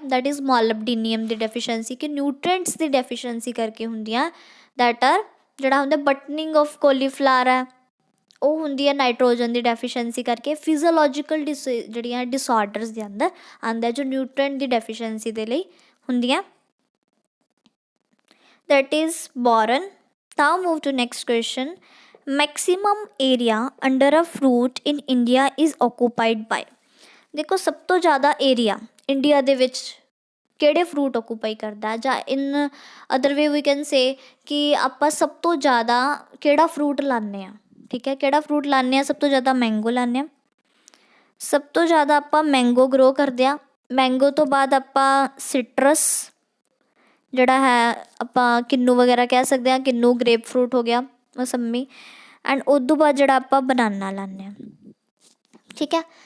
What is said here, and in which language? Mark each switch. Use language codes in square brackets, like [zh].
[pa] That is ਮੋਲਬਡੀਨੀਅਮ ਦੀ deficiency, ਕਿ nutrients ਦੀ deficiency ਕਰਕੇ ਹੁੰਦੀ ਆ। ਦੈਟ ਆਰ ਜਿਹੜਾ ਹੁੰਦਾ ਬਟਨਿੰਗ ਆਫ ਕੋਲੀਫਲਾਵਰ ਹੈ, ਉਹ ਹੁੰਦੀ ਹੈ ਨਾਈਟ੍ਰੋਜਨ ਦੀ ਡੈਫੀਸ਼ੀਐਂਸੀ ਕਰਕੇ। ਫਿਜ਼ੀਓਲੋਜੀਕਲ ਜਿਹੜੀਆਂ ਡਿਸਆਰਡਰਸ ਦੇ ਅੰਦਰ ਆਉਂਦਾ ਜੋ ਨਿਊਟ੍ਰੀਐਂਟ ਦੀ ਡੈਫੀਸ਼ੀਐਂਸੀ ਦੇ ਲਈ ਹੁੰਦੀਆਂ। [en] that is boron। Now move to next question। maximum area under a fruit in India is occupied by। [pa] ਦੇਖੋ ਸਭ ਤੋਂ ਜ਼ਿਆਦਾ ਏਰੀਆ ਇੰਡੀਆ ਦੇ ਵਿੱਚ ਕਿਹੜੇ ਫਰੂਟ ਓਕੂਪਾਈ ਕਰਦਾ, ਜਾਂ [en] in other way we can say [pa] ਕਿ ਆਪਾਂ ਸਭ ਤੋਂ ਜ਼ਿਆਦਾ ਕਿਹੜਾ ਫਰੂਟ ਲਾਉਂਦੇ ਹਾਂ, ਠੀਕ ਹੈ, ਕਿਹੜਾ ਫਰੂਟ ਲਾਉਂਦੇ ਹਾਂ? ਸਭ ਤੋਂ ਜ਼ਿਆਦਾ ਮੈਂਗੋ ਲਾਉਂਦੇ ਹਾਂ। ਸਭ ਤੋਂ ਜ਼ਿਆਦਾ ਆਪਾਂ ਮੈਂਗੋ ਗਰੋ ਕਰਦੇ ਹਾਂ। ਮੈਂਗੋ ਤੋਂ ਬਾਅਦ ਆਪਾਂ ਸਿਟਰਸ ਜਿਹੜਾ ਹੈ ਆਪਾਂ ਕਿੰਨੂ ਵਗੈਰਾ ਕਹਿ ਸਕਦੇ ਹਾਂ, ਕਿੰਨੂ ਗ੍ਰੇਪ ਫਰੂਟ ਹੋ ਗਿਆ, ਮੌਸੰਮੀ, ਐਂਡ ਉਸ ਤੋਂ ਬਾਅਦ ਜਿਹੜਾ ਆਪਾਂ ਬਨਾਨਾ ਲਾਉਂਦੇ ਹਾਂ, ਠੀਕ ਹੈ।